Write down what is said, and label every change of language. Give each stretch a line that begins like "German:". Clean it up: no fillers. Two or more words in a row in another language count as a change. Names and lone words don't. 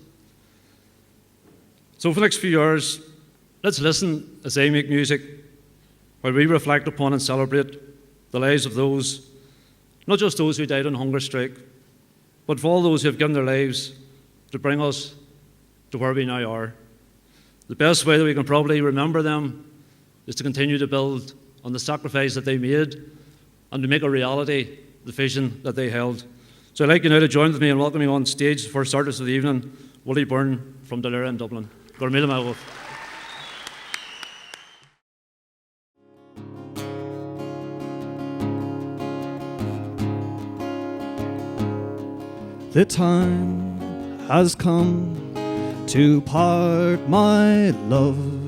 English: So for the next few hours, let's listen as they make music while we reflect upon and celebrate the lives of those, not just those who died on hunger strike, but for all those who have given their lives to bring us to where we now are. The best way that we can probably remember them is to continue to build on the sacrifice that they made and to make a reality the vision that they held. So I'd like you now to join with me in welcoming on stage the first artist of the evening, Willie Byrne from Clery in Dublin.
Irish: Gor míle maith.
English: The time has come to part, my love.